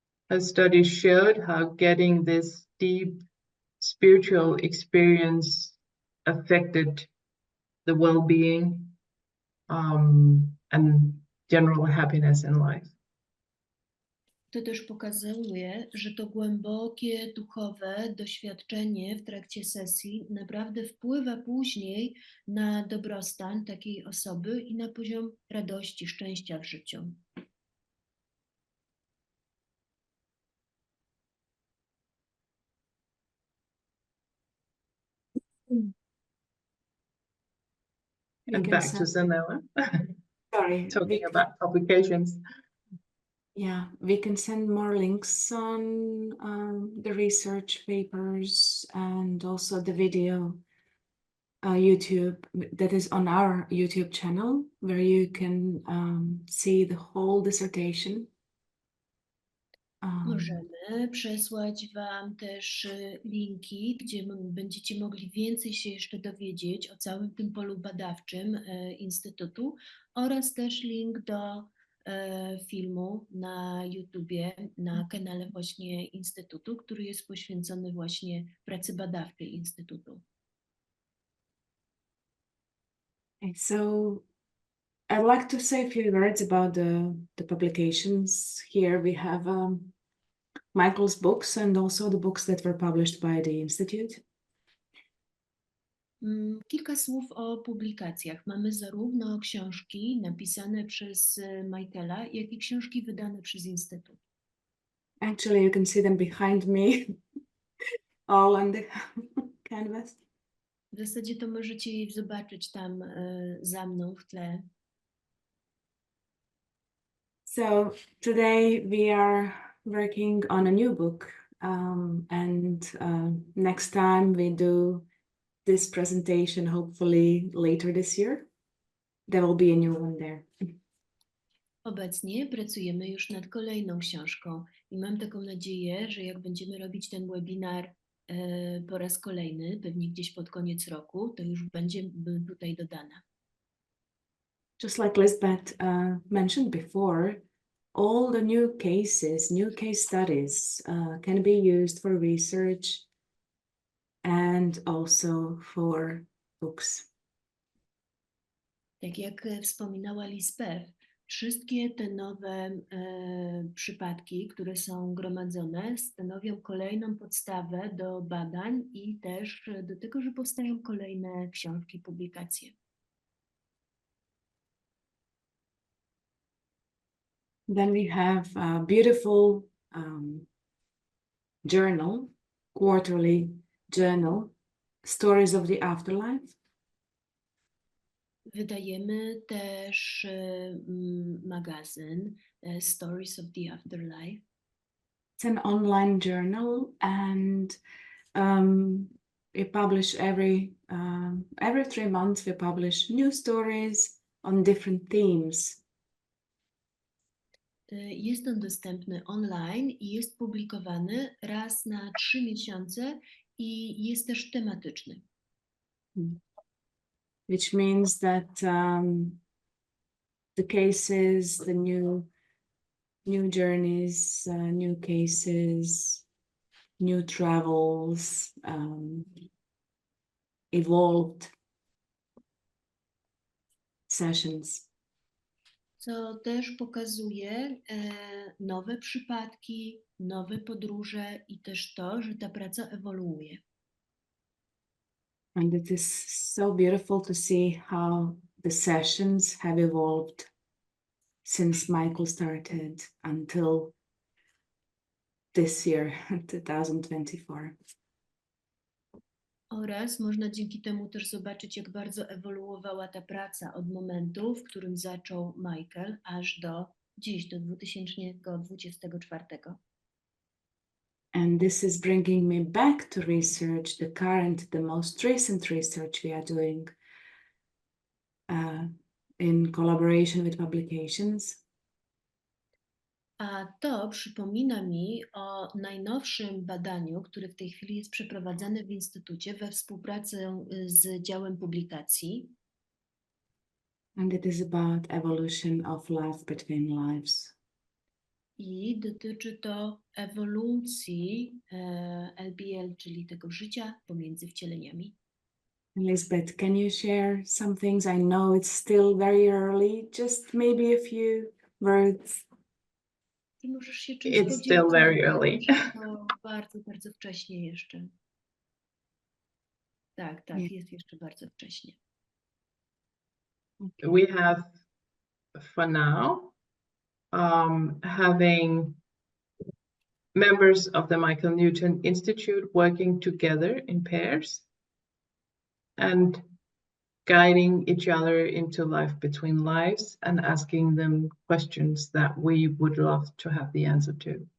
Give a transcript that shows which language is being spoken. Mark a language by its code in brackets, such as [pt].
[en] A study showed how getting this deep spiritual experience affected the well-being and general happiness in life. [pl] To też pokazuje, że to głębokie, duchowe doświadczenie w trakcie sesji naprawdę wpływa później na dobrostan takiej osoby i na poziom radości, szczęścia w życiu. [en] And back to Sanela. Sorry, Talking about publications. yeah, we can send more links on the research papers and also the video YouTube that is on our YouTube channel, where you can see the whole dissertation. Możemy przesłać Wam też linki, gdzie będziecie mogli więcej się jeszcze dowiedzieć o całym tym polu badawczym Instytutu, oraz też link do filmu na YouTubie, na kanale właśnie Instytutu, który jest poświęcony właśnie pracy badawczej Instytutu. Okay, so I'd like to say a few words about the publications. Here we have Michael's books and also the books that were published by the Institute. [pl] Kilka słów o publikacjach. Mamy zarówno książki napisane przez Michaela, jak i książki wydane przez Instytut. [en] Actually, you can see them behind me all on the canvas. [pl] W zasadzie to możecie je zobaczyć tam za mną w tle. [en] So today we are working on a new book, and next time we do this presentation, hopefully later this year, there will be a new one there. [pl] Obecnie pracujemy już nad kolejną książką i mam taką nadzieję, że jak będziemy robić ten webinar po raz kolejny, pewnie gdzieś pod koniec roku, to już będzie tutaj dodana. [en] Just like Lisbeth mentioned before, all the new case studies can be used for research and also for books. [pl] Tak jak wspominała Lisbeth, wszystkie te nowe przypadki, które są gromadzone, stanowią kolejną podstawę do badań i też do tego, że powstają kolejne książki, publikacje. [en] Then we have a beautiful journal, quarterly journal, Stories of the Afterlife. [pl] Wydajemy też magazyn Stories of the Afterlife. [en] It's an online journal, and we publish every 3 months. We publish new stories on different themes. [pl] Jest on dostępny online i jest publikowany raz na 3 miesiące i jest też tematyczny. [en] Which means that the cases, the new journeys, new cases, new travels, evolved sessions. [pl] Co też pokazuje nowe przypadki, nowe podróże i też to, że ta praca ewoluuje. [en] And it is so beautiful to see how the sessions have evolved since Michael started until this year, 2024. [pl] Oraz można dzięki temu też zobaczyć, jak bardzo ewoluowała ta praca od momentu, w którym zaczął Michael, aż do dziś, do 2024. [en] And this is bringing me back to research, the most recent research we are doing in collaboration with publications. [pl] A to przypomina mi o najnowszym badaniu, które w tej chwili jest przeprowadzane w Instytucie we współpracy z działem publikacji. [en] And it is about evolution of life between lives. [pl] I dotyczy to ewolucji LBL, czyli tego życia pomiędzy wcieleniami. [en] Lisbeth, can you share some things? I know it's still very early, just maybe a few words. [pl] Ty możesz się czymś [en] It's [pl] podzielić, [en] still very [pl] ale [en] early. [pl] to bardzo, bardzo wcześnie jeszcze. Tak, Nie. jest jeszcze bardzo wcześnie. [en] We have, for now, having members of the Michael Newton Institute working together in pairs and guiding each other into life between lives and asking them questions that we would love to have the answer to.